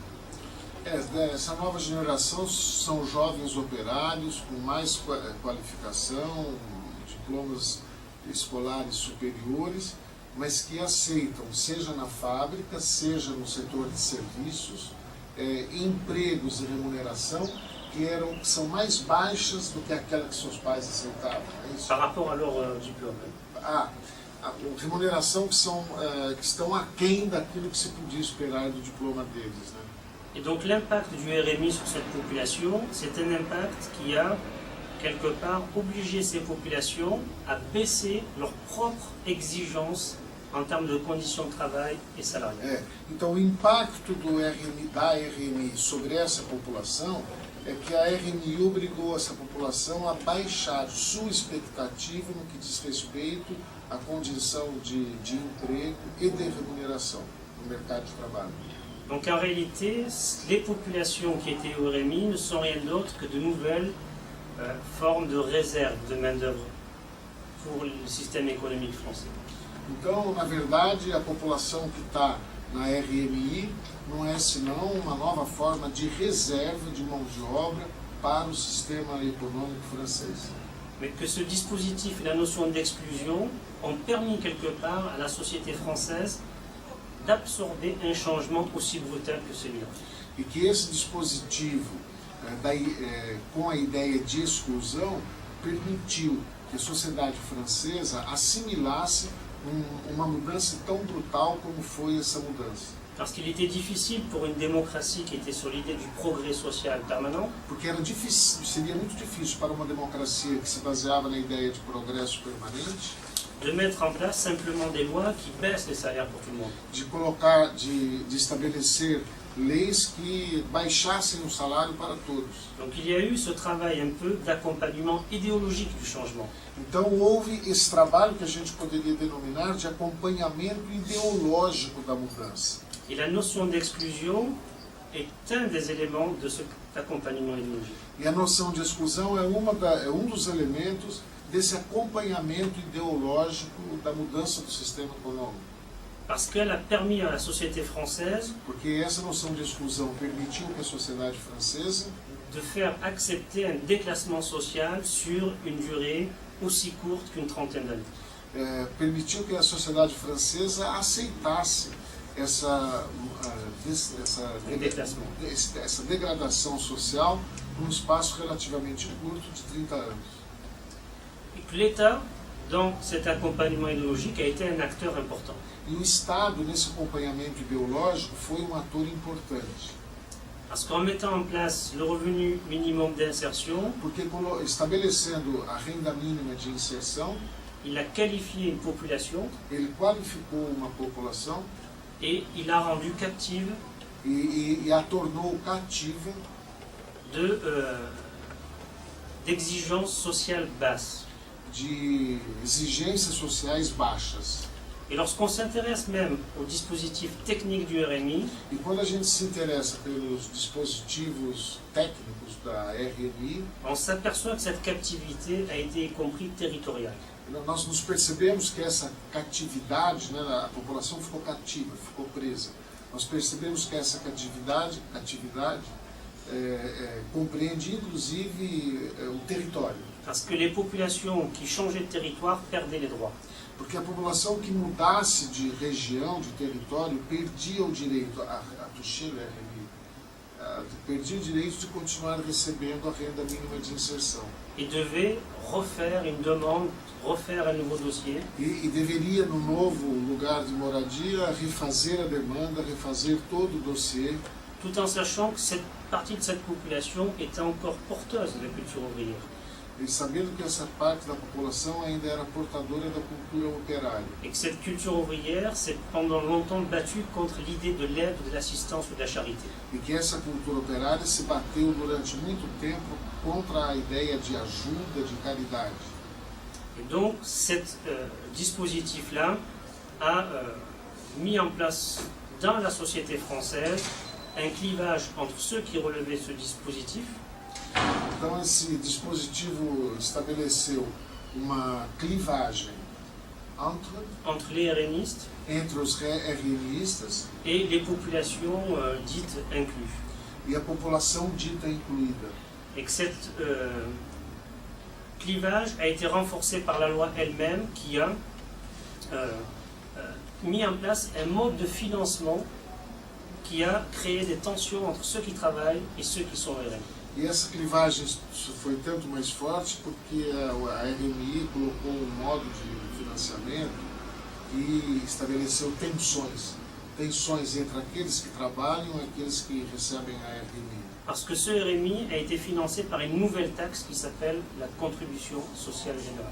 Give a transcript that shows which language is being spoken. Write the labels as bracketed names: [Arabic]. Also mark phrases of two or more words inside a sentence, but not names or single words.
[Portuguese] Essa nova geração são jovens operários com mais qualificação, diplomas escolares superiores, mas que aceitam, seja na fábrica, seja no setor de serviços, empregos e remuneração que são mais baixas do que aquela que seus pais aceitavam. É isso? [French] par rapport à leur diplôme. [Portuguese] A remuneração que estão aquém daquilo que se podia esperar do diploma deles, né? [French] Et donc l'impact du RMI sur cette population, c'est un impact qui a quelque part obligé ces populations à baisser leurs propres exigences en termes de conditions de travail et salariales. [Portuguese] Então o impacto da RMI sobre essa população é que a RMI obrigou essa população a baixar sua expectativa no que diz respeito à condição de emprego e de remuneração no mercado de trabalho. [French] Donc en réalité, les populations qui étaient au RMI ne sont rien d'autre que de nouvelles formes de réserve de main-d'œuvre pour le système économique français. [Portuguese] Então, na verdade, a população que está na RMI não é senão uma nova forma de reserva de mão de obra para o sistema econômico francês. [French] Mais que ce dispositif et la notion d'exclusion ont permis quelque part à la société française d'absorber un changement aussi brutal que celui-là. [Portuguese] E que esse dispositivo, com a ideia de exclusão, permitiu que a sociedade francesa assimilasse uma mudança tão brutal como foi essa mudança. [French] Parce qu'il était difficile pour une démocratie qui était sur l'idée du progrès social permanent [Portuguese] Porque seria muito difícil para uma democracia que se baseava na ideia de progresso permanente [French] de mettre en place simplement des lois qui baissent les salaires pour tout le monde. [Portuguese] de estabelecer leis que baixassem o salário para todos. [French] Donc il y a eu ce travail un peu d'accompagnement idéologique du changement. [Portuguese] Então houve esse trabalho que a gente poderia denominar de acompanhamento ideológico da mudança. [French] Et la notion d'exclusion est un des éléments de cet accompagnement idéologique. [Portuguese] E a noção de exclusão é um dos elementos desse acompanhamento ideológico da mudança do sistema econômico. [French] Parce qu'elle a permis à la société française [Portuguese] Porque essa noção de exclusão permitiu que a sociedade francesa [French] de faire accepter un déclassement social sur une durée aussi courte qu'une trentaine d'années. [Portuguese] Permitiu que a sociedade francesa aceitasse essa degradação social num espaço relativamente curto de 30 anos. [French] Et que l'État, dans cet accompagnement idéologique, a été un acteur important. [Portuguese] E o Estado, nesse acompanhamento ideológico, foi um ator importante. [French] Parce qu'en mettant en place le revenu minimum d'insertion, [Portuguese] Porque estabelecendo a renda mínima de inserção, [French] il a qualifié une population [Portuguese] ele qualificou uma população [French] et il a rendu captive [Portuguese] e a tornou cativa [French] d'exigences sociales basses. [Portuguese] de exigências sociais baixas. [French] Et lorsqu'on s'intéresse même aux dispositifs techniques du RMI, [Portuguese] E quando a gente se interessa pelos dispositivos técnicos da RMI, [French] on s'aperçoit que cette captivité a été y compris territoriale. [Portuguese] nós nos percebemos que essa catividade, né, a população ficou cativa, ficou presa. Nós percebemos que essa catividade compreende inclusive o território. [French] Parce que les populations qui changeaient de territoire perdaient les droits. [Portuguese] Porque a população que mudasse de região, de território, perdia o direito a [French] toucher le RMI, [Portuguese] perdia o direito de continuar recebendo a renda mínima de inserção. [French] Et devait refaire une demande, refaire un nouveau dossier. [Portuguese] E deveria, no novo lugar de moradia, refazer a demanda, refazer todo o dossiê, [French] Tout en sachant que cette partie de cette population était encore porteuse de la culture ouvrière. [Portuguese] e sabendo que essa parte da população ainda era portadora da cultura operária. [French] Et que cette culture ouvrière s'est pendant longtemps battue contre l'idée de l'aide, de l'assistance ou de la charité. [Portuguese] E que essa cultura operária se bateu durante muito tempo contra a ideia de ajuda, de caridade. [French] Et donc, cet dispositif-là a mis en place dans la société française un clivage entre ceux qui relevaient ce dispositif [Portuguese] Então esse dispositivo estabeleceu uma clivagem [French] entre les RNistes [Portuguese] entre os RMistas [French] et les populations dites incluses. [Portuguese] e a população dita incluída. [French] Et que cet clivage a été renforcé par la loi elle-même qui a mis en place un mode de financement qui a créé des tensions entre ceux qui travaillent et ceux qui sont RMI. [Portuguese] E essa clivagem foi tanto mais forte porque a RMI colocou um modo de financiamento que estabeleceu tensões entre aqueles que trabalham e aqueles que recebem a RMI. [French] Parce que ce RMI a été financé par une nouvelle taxe qui s'appelle la contribution sociale générale.